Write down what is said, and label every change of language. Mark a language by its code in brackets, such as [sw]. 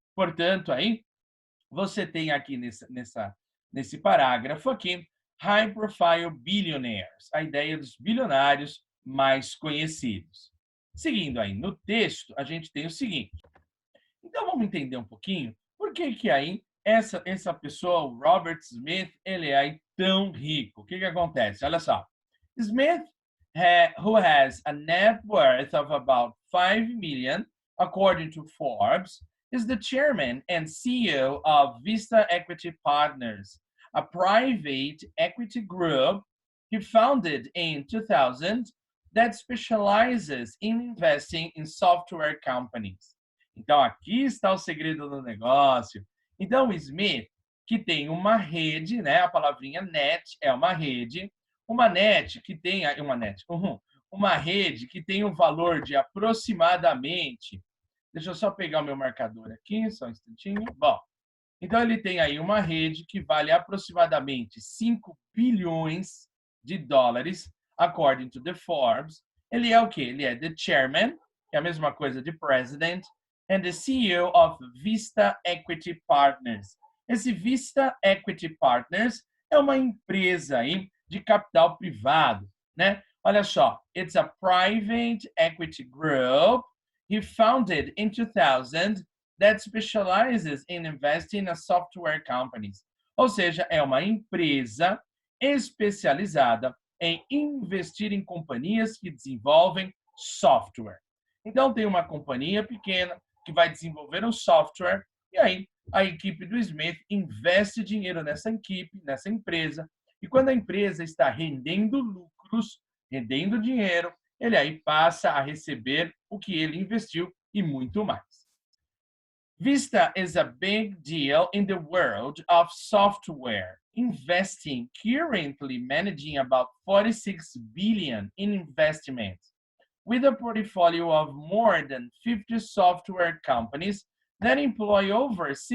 [pt] Portanto, aí você tem aqui nesse parágrafo aqui, [en] high profile billionaires, [pt] a ideia dos bilionários mais conhecidos. Seguindo aí no texto, a gente tem o seguinte. Então vamos entender um pouquinho por que aí essa pessoa, o Robert Smith, ele é aí tão rico. O que acontece? Olha só. [en] Smith, who has a net worth of about 5 million, according to Forbes, is the chairman and CEO of Vista Equity Partners, a private equity group he founded in 2000 that specializes in investing in software companies. [pt] Então, aqui está o segredo do negócio. Então, o Smith, que tem uma rede, né? A palavrinha net é uma rede que tem uma rede que tem um valor de aproximadamente. Deixa eu só pegar o meu marcador aqui, só um instantinho. Bom, então ele tem aí uma rede que vale aproximadamente 5 bilhões de dólares, [en] according to the Forbes. [pt] Ele é o quê? Ele é [en] the chairman, [pt] que é a mesma coisa de president, [en] and the CEO of Vista Equity Partners. [pt] Esse Vista Equity Partners é uma empresa aí de capital privado, né? Olha só, [en] it's a private equity group he founded in 2000 that specializes in investing in software companies. [pt] Ou seja, é uma empresa especializada em investir em companhias que desenvolvem software. Então, tem uma companhia pequena que vai desenvolver um software e aí a equipe do Smith investe dinheiro nessa equipe, nessa empresa, e quando a empresa está rendendo lucros, rendendo dinheiro, ele aí passa a receber o que ele investiu e muito mais. [en] Vista is a big deal in the world of software, investing, currently managing about 46 billion in investments, with a portfolio of more than 50 software companies that employ over